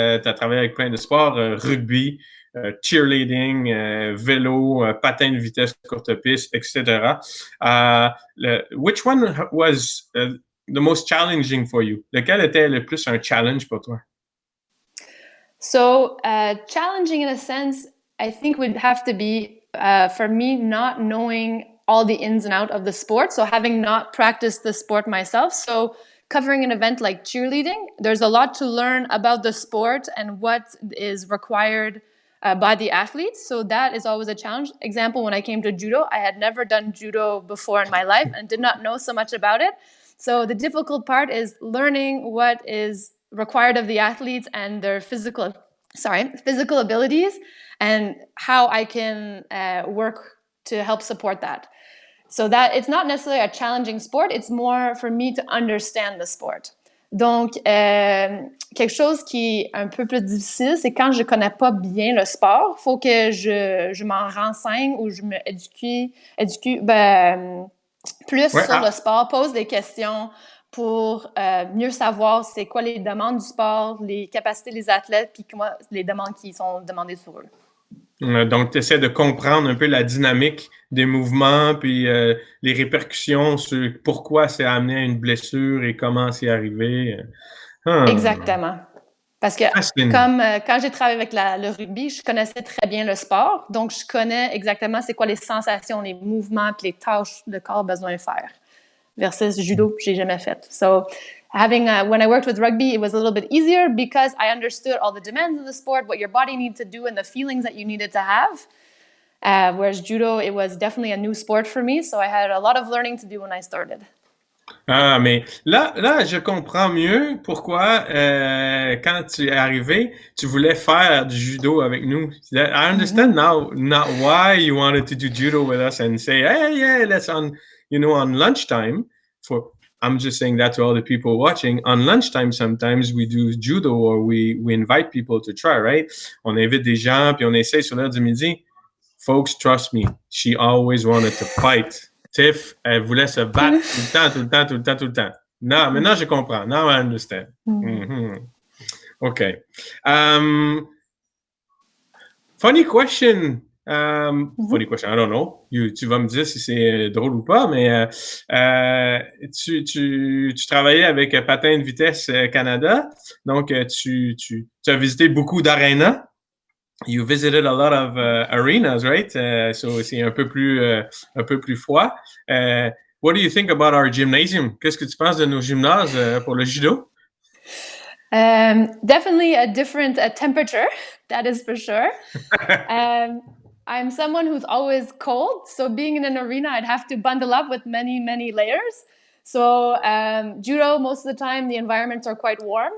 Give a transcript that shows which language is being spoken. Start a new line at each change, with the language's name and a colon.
French: Tu as travaillé avec plein de sports, rugby, cheerleading, vélo, patin de vitesse, courte piste, etc.
English: Which one was the most challenging for you?
French: Lequel était le plus un challenge pour toi?
English: So challenging in a sense, I think would have to be, for me, not knowing all the ins and outs of the sport. So having not practiced the sport myself. So covering an event like cheerleading, there's a lot to learn about the sport and what is required by the athletes. So that is always a challenge. Example, when I came to judo, I had never done judo before in my life and did not know so much about it. So the difficult part is learning what is required of the athletes and their physical abilities and how I can work to help support that. So that it's not necessarily a challenging sport, it's more for me to understand the sport.
French: Donc, quelque chose qui est un peu plus difficile, c'est quand je connais pas bien le sport, faut que je m'en renseigne ou je me éduque plus sur le sport, pose des questions pour mieux savoir c'est quoi les demandes du sport, les capacités des athlètes, puis comment les demandes qui sont demandées sur eux. Donc, tu essaies de comprendre un peu la dynamique des mouvements, puis les répercussions sur pourquoi c'est amené à une blessure et comment c'est arrivé. Exactement. Parce que comme quand j'ai travaillé avec le rugby, je connaissais très bien le sport, donc je connais exactement c'est quoi les sensations, les mouvements, puis les tâches le corps a besoin de faire. Versus judo, j'ai jamais fait.
English: So when I worked with rugby, it was a little bit easier because I understood all the demands of the sport, what your body needed to do, and the feelings that you needed to have. Whereas judo, it was definitely a new sport for me, so I had a lot of learning to do when I started.
French: Ah, mais là, je comprends mieux pourquoi quand tu es arrivé, tu voulais faire du judo avec nous.
English: I understand now, not why you wanted to do judo with us and say, hey, yeah, let's on lunchtime. I'm just saying that to all the people watching. On lunchtime, sometimes we do judo or we invite people to try, right?
French: On invite des gens, puis on essaie sur l'heure du midi.
English: Folks, trust me, she always wanted to fight.
French: Tiff, elle voulait se battre tout le temps. Non, maintenant je comprends.
English: Now I understand. Okay. Funny question. Funny question, I don't know.
French: Tu vas me dire si c'est drôle ou pas, mais tu travaillais avec Patin de vitesse Canada, donc tu as visité beaucoup d'arénas.
English: You visited a lot of arenas, right?
French: So c'est un peu plus froid.
English: What do you think about our gymnasium?
French: Qu'est-ce que tu penses de nos gymnases pour le judo?
English: Definitely a different temperature, that is for sure. I'm someone who's always cold, so being in an arena, I'd have to bundle up with many, many layers. So judo, most of the time, the environments are quite warm.